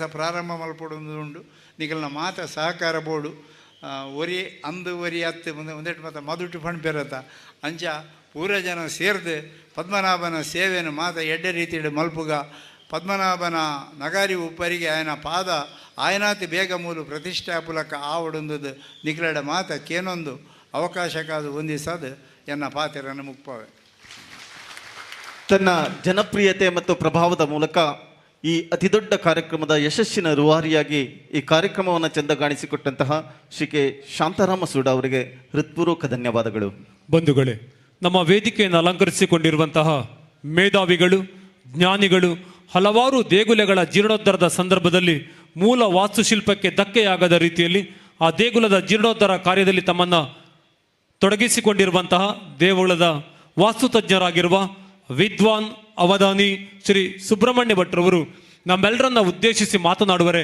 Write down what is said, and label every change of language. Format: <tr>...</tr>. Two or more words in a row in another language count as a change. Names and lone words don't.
<tcy>ಪ್ರಾರಂಭ ಮಲ್ಪಡೊಂದು ಉಂಡು ನಿಗಲ್ನ ಮಾತ ಸಹಕಾರ ಬೋಡು ಒರಿ ಅಂದು ಒರಿ ಹತ್ತು ಒಂದೆಟ್ಟು ಮಾತ ಮದುಟು ಫಂಡ್ ಪೆರತ ಅಂಚ ಪೂರ ಜನ ಸೇರ್ದು ಪದ್ಮನಾಭನ ಸೇವೆಯನ್ನು ಮಾತ ಎಡ್ಡೆ ರೀತಿಯಲ್ಲಿ ಮಲ್ಪುಗ ಪದ್ಮನಾಭನ ನಗಾರಿ ಉಪ್ಪರಿಗೆ ಆಯನ ಪಾದ ಆಯನಾತಿ ಬೇಗ ಮೂಲು ಪ್ರತಿಷ್ಠಾಪುಲಕ ಆವಡೊಂದು ನಿಖಲಡ ಮಾತ ಕೇನೊಂದು ಅವಕಾಶಕ್ಕಾದು ಹೊಂದಿಸದು ಎನ್ನ ಪಾತೆರನ್ನು ಮುಕ್ಪವೆ.</tcy> <kn>ತನ್ನ ಜನಪ್ರಿಯತೆ ಮತ್ತು ಪ್ರಭಾವದ ಮೂಲಕ ಈ ಅತಿದೊಡ್ಡ ಕಾರ್ಯಕ್ರಮದ ಯಶಸ್ಸಿನ ರೂವಾರಿಯಾಗಿ ಈ ಕಾರ್ಯಕ್ರಮವನ್ನು ಚೆಂದಗಾಣಿಸಿಕೊಟ್ಟಂತಹ ಶ್ರೀ ಕೆ ಶಾಂತಾರಾಮ ಸೂಡ ಅವರಿಗೆ ಹೃತ್ಪೂರ್ವಕ ಧನ್ಯವಾದಗಳು. ಬಂಧುಗಳೇ, ನಮ್ಮ ವೇದಿಕೆಯನ್ನು ಅಲಂಕರಿಸಿಕೊಂಡಿರುವಂತಹ ಮೇಧಾವಿಗಳು, ಜ್ಞಾನಿಗಳು ಹಲವಾರು ದೇಗುಲಗಳ ಜೀರ್ಣೋದ್ಧಾರದ ಸಂದರ್ಭದಲ್ಲಿ ಮೂಲ ವಾಸ್ತುಶಿಲ್ಪಕ್ಕೆ ಧಕ್ಕೆಯಾಗದ ರೀತಿಯಲ್ಲಿ ಆ ದೇಗುಲದ ಜೀರ್ಣೋದ್ಧಾರ ಕಾರ್ಯದಲ್ಲಿ ತಮ್ಮನ್ನು ತೊಡಗಿಸಿಕೊಂಡಿರುವಂತಹ ದೇಗುಲದ ವಾಸ್ತುತಜ್ಞರಾಗಿರುವ ವಿದ್ವಾನ್ ಅವಧಾನಿ ಶ್ರೀ ಸುಬ್ರಹ್ಮಣ್ಯ ಭಟ್ರವರು ನಮ್ಮೆಲ್ಲರನ್ನ ಉದ್ದೇಶಿಸಿ ಮಾತನಾಡುವರೆ.</kn>